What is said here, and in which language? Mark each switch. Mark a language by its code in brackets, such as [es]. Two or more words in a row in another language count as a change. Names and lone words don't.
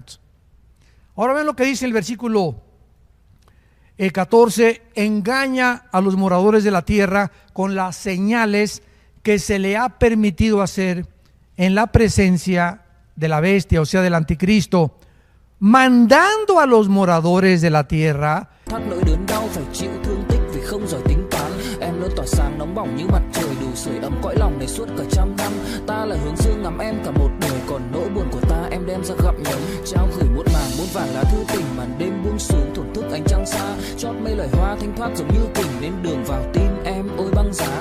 [es] Ahora ven lo que dice el versículo 14: engaña a los moradores de la tierra con las señales que se le ha permitido hacer en la presencia de la bestia, o sea, del anticristo, mandando a los moradores de la tierra. [vi] Không giỏi tính toán, em luôn tỏa sáng nóng bỏng như mặt trời, đủ sưởi ấm cõi lòng này suốt cả trăm năm. Ta là hướng dương ngắm em cả một đời, còn nỗi buồn của ta em đem ra gặm nhấm. Trao gửi muôn màng muôn vàn lá thư tình, màn đêm buông xuống thổn thức ánh trăng xa. Chót mây lời hoa thanh thoát giống như kình, nên đường vào tim em ôi băng giá.